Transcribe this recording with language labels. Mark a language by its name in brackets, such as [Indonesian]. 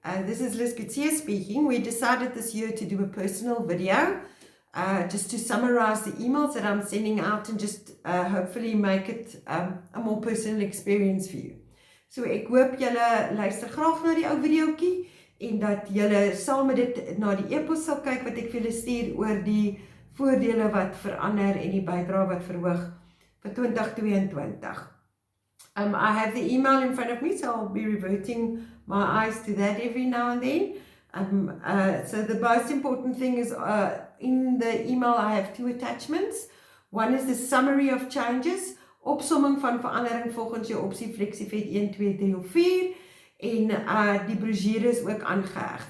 [English] This is Liz Gutierrez speaking. We decided this year to do a personal video just to summarize the emails that I'm sending out and just hopefully make it a more personal experience for you. [Afrikaans] So ek hoop julle luister graag na die ou videoetjie en dat julle saam met dit na die e-pos sal kyk wat ek vir julle stuur oor die voordele wat verander en die bydrae wat verhoog vir 2022. [English] I have the email in front of me, so I'll be reverting my eyes to that every now and then. So the most important thing is in the email I have two attachments. One is the summary of changes, [Afrikaans] opsomming van verandering volgens jou opsie Flexivet 1, 2, 3 of 4 en die brochure is ook aangeheg.